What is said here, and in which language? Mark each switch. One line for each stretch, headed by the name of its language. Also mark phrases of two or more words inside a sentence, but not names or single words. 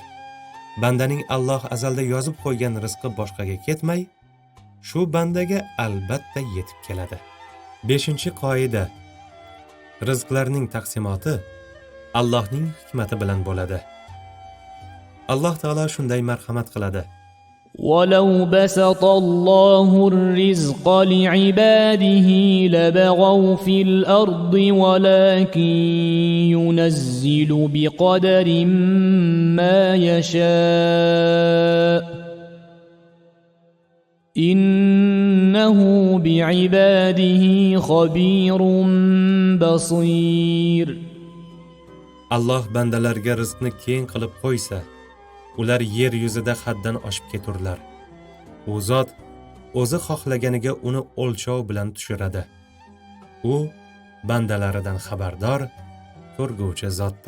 Uzbek: Bandaning Alloh azalda yozib qo'ygan rizqi boshqaga ketmay, shu bandaga albatta yetib keladi. 5-qoida. Rizqlarning taqsimoti Allohning hikmati bilan bo'ladi. Alloh taolo shunday marhamat qiladi.
Arabic: وَلَوْ بَسَطَ اللَّهُ الرِّزْقَ لِعِبَادِهِ لَبَغَوْا فِي الْأَرْضِ وَلَكِنْ يُنَزِّلُ بِقَدَرٍ مَا يَشَاءُ إِنَّهُ بِعِبَادِهِ خَبِيرٌ بَصِيرٌ.
Uzbek: Alloh bandalarga rizqni keng qilib qo'ysa, ular yer yuzida haddan oshib keturlar. U zot o'zi xohlaganiga uni o'lchov bilan tushiradi. U bandalaridan xabardor, ko'rguvchi zotdir.